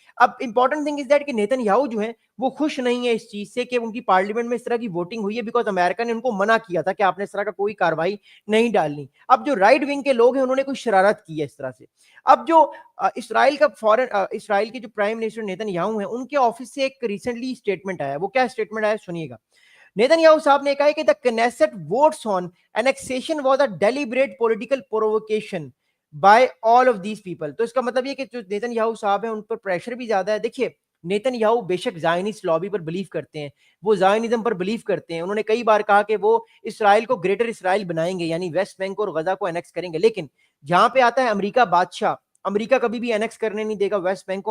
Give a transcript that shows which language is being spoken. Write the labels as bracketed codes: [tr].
[ur] اب [en] important thing is that [ur] کہ Nitin Yahoo جو ہے وہ خوش نہیں ہے اس چیز سے کہ ان کی پارلیمنٹ میں اس طرح کی ووٹنگ ہوئی ہے, بیکاز امریکہ نے ان کو منع کیا تھا کہ آپ نے اس طرح کا کوئی کاروائی نہیں ڈالنی. اب جو رائٹ ونگ کے لوگ ہیں انہوں نے کوئی شرارت کی ہے اس طرح سے. اب جو اسرائیل کے جو پرائم منسٹر نیتن یاہو ہیں ان کے آفس سے ایک ریسنٹلی اسٹیٹمنٹ آیا ہے. وہ کیا اسٹیٹمنٹ آیا سنیے گا. نیتن یاہو صاحب نے کہا ہے کہ [en] the Knesset votes on annexation was a deliberate political provocation by all of these people. [ur] تو اس کا مطلب یہ کہ جو نیتن یاہو صاحب ہیں ان پر پریشر بھی زیادہ ہے. دیکھیے نیتن یاہو بے شک زائنسٹ لابی پر بلیو کرتے ہیں, وہ زائنزم پر بلیو کرتے ہیں. انہوں نے کئی بار کہا کہ وہ اسرائیل کو گریٹر اسرائیل بنائیں گے, یعنی ویسٹ بینک اور غزہ کو انیکس کریں گے. لیکن جہاں پہ آتا ہے امریکہ بادشاہ, امریکہ کبھی بھی انیکس کرنے نہیں دے گا ویسٹ بینک کو.